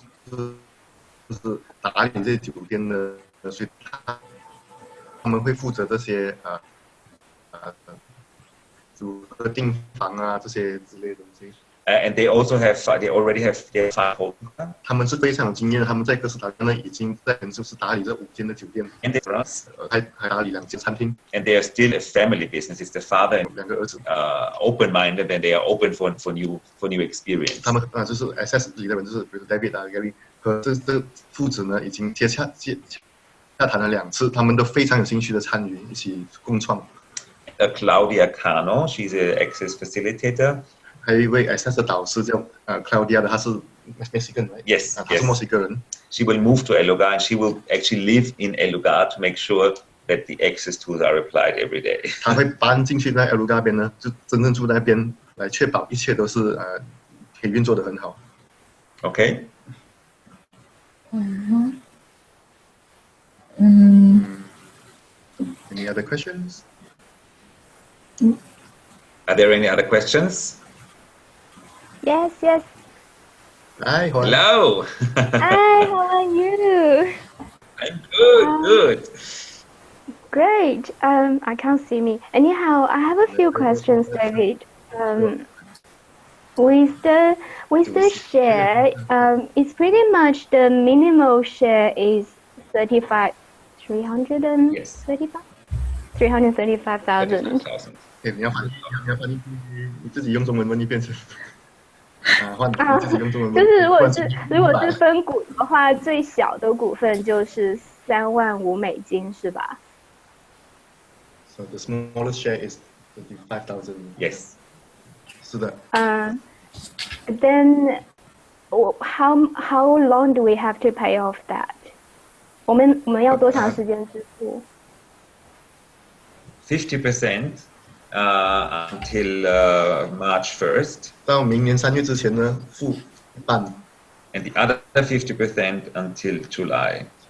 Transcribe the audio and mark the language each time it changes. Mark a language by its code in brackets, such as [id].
[zh] 就是打理这些酒店的，所以他们会负责这些如何订房啊这些之类的东西。 [en] And they already have their 5 hotels. [zh] 他们是非常有经验的，他们在哥斯达黎加呢已经就是打理这5间的酒店，还打理2间餐厅。 [en] And they are still a family business. It's the father and [zh] 2个儿子 [en] ，open-minded, and they are open for new experience. [zh] 他们就是 SS 里的人，就是比如 David 啊 Gary 和这父子呢，已经接洽谈了2次，他们都非常有兴趣的参与一起共创。 [en] Claudia Cano, she's an Access facilitator. [zh] 还有一位 Access 的导师叫Claudia 的，她是 Mexican， [en] Yes， [zh] 她是墨西哥人。 [en] She will move to Lugar, and she will actually live in Lugar to make sure that the Access tools are applied every day. [zh] 她会搬进去在 Lugar 那边呢，就真正住在那边，来确保一切都是可以运作得很好。 [en] Okay. Any other questions? Are there any other questions? Yes. Hi, hello. Hi, how are you? I'm good. Great. I can't see me. Anyhow, I have a few questions, David. With the share, it's pretty much the minimal share is 335,000. [zh] 你要翻译，你自己用中文问一遍是。换自己用中文问。就是如果是分股的话，最小的股份就是$35,000是吧 [en] So the smallest share is 35,000. Yes. [zh] 是的。 [en] Then how long do we have to pay off that? [zh] 我们要多长时间支付 [en] ？50%. Until March 1st. [zh] 到明年3月之前呢，付一半。 [en] And the other 50% until July.